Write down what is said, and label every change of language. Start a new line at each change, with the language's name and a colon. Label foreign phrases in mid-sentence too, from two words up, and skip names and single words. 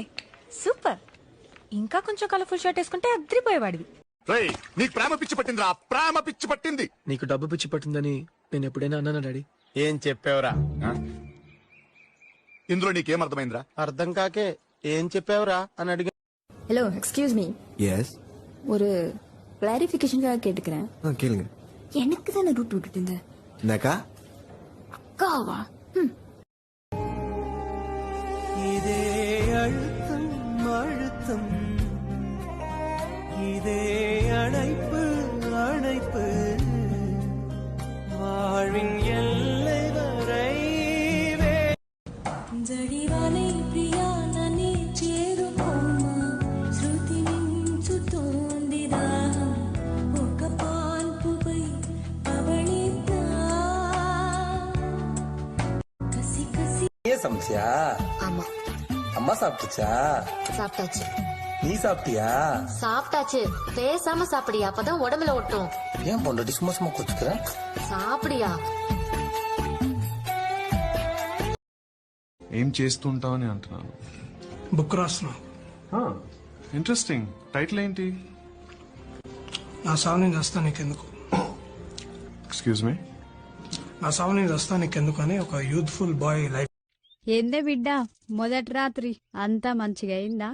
Telugu: సూపర్. ఇంకా కొంచెం
English: colorful shirt
Telugu: వేసుకుంటే అద్రిపోయేవాడివి. నీకు ప్రేమ పిచ్చి పట్టిందిరా, ప్రేమ పిచ్చి పట్టింది. నీకు డబ్బు పిచ్చి పట్టిందని నేను ఎప్పుడైనా అన్నానా డాడీ? ఏం చెప్పావురా? ఇందులో నీకేం అర్థమైందిరా? అర్థం కాకే ఏం చెప్పావురా అని அடிங்க.
English: Hello, excuse me.
Tamil: எஸ். ஒரு கிளாரிஃபிகேஷனுக்காக கேட்டுக்கிறேன். கேளுங்க. எனக்கு தானே ரூட் விட்டுட்டு இருந்த. என்னக்கா? அக்காவா? இதே அழுத்தம் அழுத்தம், இதே அணைப்பு அணைப்பு, வாழ்வின் எல்லை வரை.
Telugu: జడివానే ప్రియా నన్నే చేరుకోమా, శృతి మించుతోంది దాహం, ఒక పాల్పుపై పవళిద్దా కసి కసి. ఏ సమస్య?
Tamil: ஆமா, அம்மா சாப்பிட்டுச்சா? சாப்பிட்டாச்சு. நீ சாப்பிட்டியா? சாப்பிட்டாச்சு. பேசாம சாப்பிடியா, அப்பதான் உடம்புல ஒட்டும். ஏன் பொண்டாட்டி சும்மா சும்மா குச்சுக்கிற? சாப்பிடியா.
Telugu: ఏం చేస్తుంటావు అని అంటున్నాను. బుక్ రాస్తున్నా. ఇంట్రెస్టింగ్. టైటిల్ ఏంటి? నా సావు నేను వస్తా నీకెందుకు.
English: Excuse me.
Telugu: నా సావు నేను వస్తా నీకెందుకు అని ఒక
English: youthful boy life.
Telugu: ఏందే బిడ్డ మొదటి రాత్రి అంతా మంచిగా అయిందా?